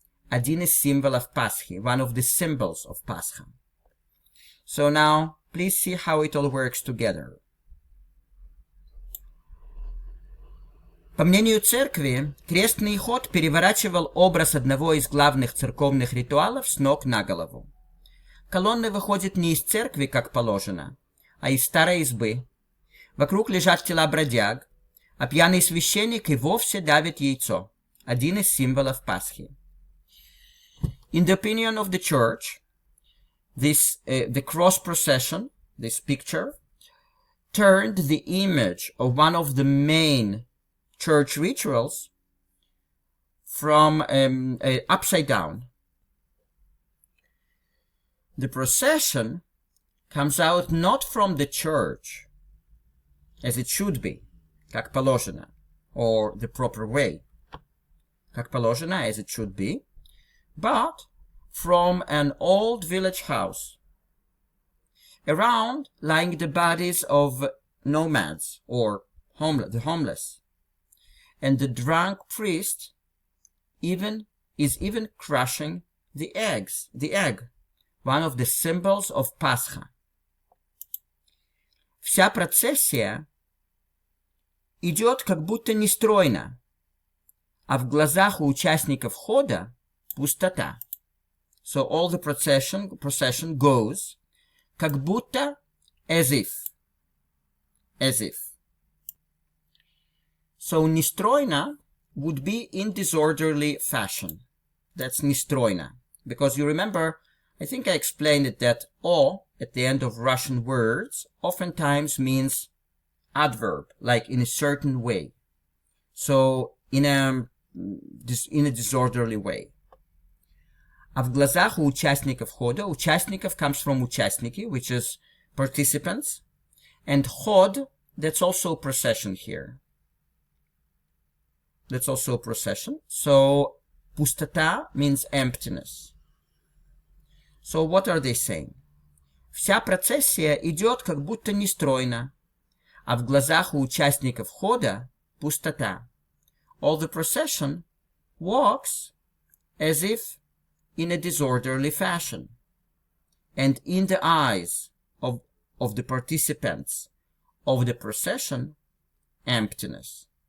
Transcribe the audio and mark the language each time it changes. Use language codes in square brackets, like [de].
[ru] Один из символов Пасхи, [en] one of the symbols of Pascha. So now, please see how it all works together. [ru] По мнению церкви, крестный ход переворачивал образ одного из главных церковных ритуалов с ног на голову. Колонна выходит не из церкви, как положено, а из старой избы. Вокруг лежат тела бродяг, а пьяный священник и вовсе давит яйцо, один из символов Пасхи. [en] In the opinion of the church, the cross procession, this picture, turned the image of one of the main church rituals from upside down. The procession comes out not from the church, as it should be, [ru] как положено, [en] or the proper way, как положено, as it should be, but from an old village house. Around lying the bodies of nomads, or the homeless. And the drunk priest is even crushing the egg, one of the symbols of Pascha. [ru] Вся процессия идет как будто нестройно, а в глазах у участников хода пустота. [en] So all the procession goes [ru] как будто, [en] as if. So нестройно would be in disorderly fashion. That's нестройно. Because you remember, I think I explained it, that o at the end of Russian words oftentimes means adverb, like in a certain way. So in a disorderly way. [ru] А в глазах у участников хода, [en] участников comes from участники, which is participants, and ход, that's also procession here. That's also procession. So пустота means emptiness. So what are they saying? [ru] Вся процессия идет как будто нестройно, а в глазах у участников хода пустота. [en] All the procession walks as if in a disorderly fashion, and in the eyes of the participants of the procession, emptiness.